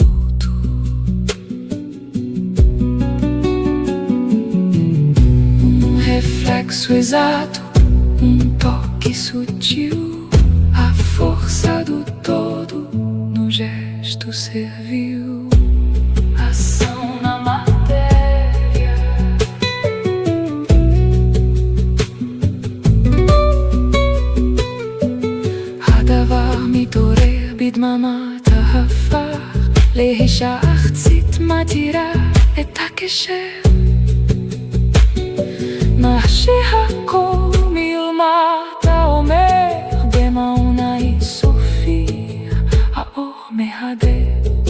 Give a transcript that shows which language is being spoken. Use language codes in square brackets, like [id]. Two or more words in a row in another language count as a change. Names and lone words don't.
[pt] Um reflexo exato, um toque sutil, a força do todo no gesto servil. Ação na matéria. [he] הדבר מתעורר בדממת העפר, להישה ארצית מתירה את הקשר. מה שהכל מלמטה אומר, במעונה אינסופי האור מהדהד.